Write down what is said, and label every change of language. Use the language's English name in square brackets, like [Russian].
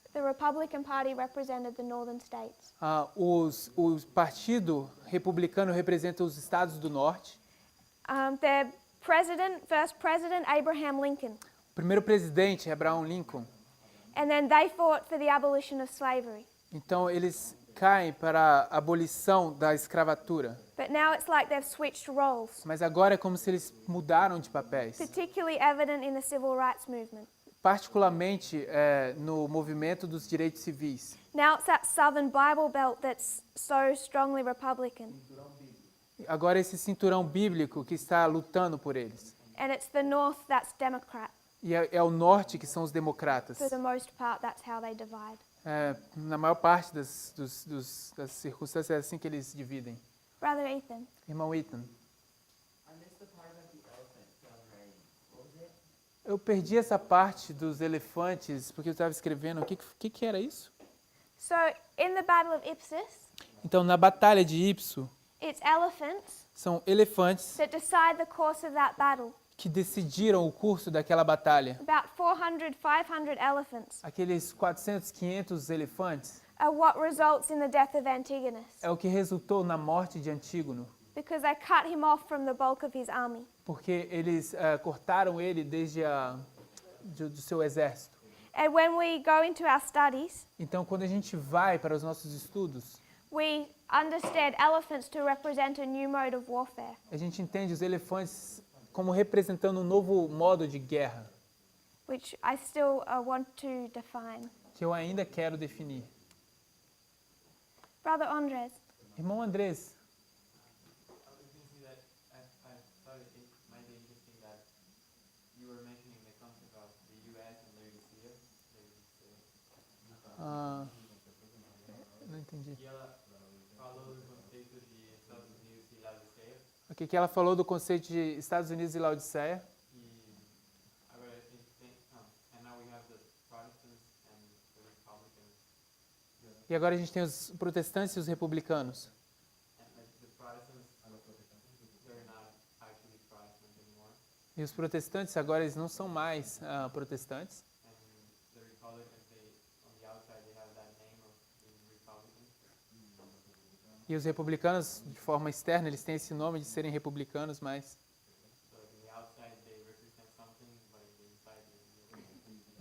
[English] The Republican Party represented the northern states. [Portuguese] O Partido Republicano representa os estados do norte. [English] Their first president, Abraham Lincoln. [Portuguese] O primeiro presidente, Abraham Lincoln. [English] And then they fought for the abolition of slavery. [Portuguese] Então, eles caem para a abolição da escravatura. [English] But now it's like they've switched roles, [Portuguese] Mas agora é como se eles mudaram de papéis. [English] particularly evident in the civil rights movement. [Portuguese] particularmente no movimento dos direitos civis. [English] Now it's that southern Bible belt that's so strongly Republican. [Portuguese] Agora esse cinturão bíblico que está lutando por eles. [English] And it's the north that's Democrat. [Portuguese] E é o norte que são os democratas. [English] For the most part, that's how they divide. [Portuguese] Na maior parte das circunstâncias é assim que eles dividem. [English] Brother Ethan. [Portuguese] Irmão Ethan. [English] I missed the part about the elephant celebrating. What was it? [Portuguese] Eu perdi essa parte dos elefantes porque eu estava escrevendo. O que era isso? [English] So in the Battle of Ipsus, [Portuguese] Então, na Batalha de Ipso, [English] it's elephants [Portuguese] são elefantes [English] that decide the course of that battle. [Portuguese] que decidiram o curso daquela batalha. [English] About 400, 500 elephants [Portuguese] Aqueles 400, 500 elefantes [English] are what results in the death of Antigonus, [Portuguese] é o que resultou na morte de Antígono, [English] because they cut him off from the bulk of his army. [Portuguese] porque eles cortaram ele desde do seu exército. [English] And when we go into our studies, [Portuguese] Então, quando a gente vai para os nossos estudos, [English] we understand elephants to represent a new mode of warfare. [Portuguese] a gente entende os elefantes como representando um novo modo de guerra, [English] Which I still want to define. [Portuguese] que eu ainda quero definir. [English] Brother Andres, [Portuguese] Irmão Andrés, [English] I was going to say that I thought it might be interesting that you were mentioning the concept of the U.S. and Laodicea. [Portuguese] não entendi. E ela falou do conceito de Estados Unidos e Laodiceia. O que ela falou do conceito de Estados Unidos e Laodiceia. E agora a gente tem, [English] and now we have the Protestants and the Republicans. [Portuguese] E agora a gente tem os protestantes e os republicanos. [English] And like the Protestants, they're not actually Protestants anymore. [Portuguese] E os protestantes agora eles não são mais protestantes. [English] And the Republicans, on the outside, they have that name of being Republicans. [Portuguese] E os republicanos, de forma externa, eles têm esse nome de serem republicanos, mas... [English] So like, in the outside, they represent something, but in the inside, they're